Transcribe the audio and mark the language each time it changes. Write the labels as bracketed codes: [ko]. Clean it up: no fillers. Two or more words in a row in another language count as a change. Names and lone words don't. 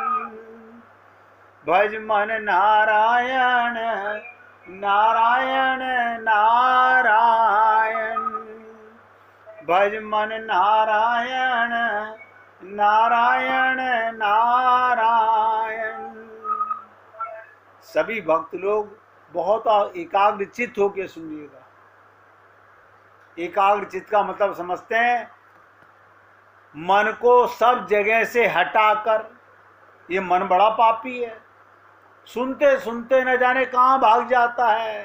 [hi] भज मन नारायण नारायण नारायण। भज मन नारायण नारायण नारायण। सभी भक्त लोग बहुत एकाग्रचित्त होकर सुनिएगा। एकाग्रचित्त का मतलब समझते हैं, मन को सब जगह से हटाकर। ये मन बड़ा पापी है, सुनते सुनते न जाने कहाँ भाग जाता है।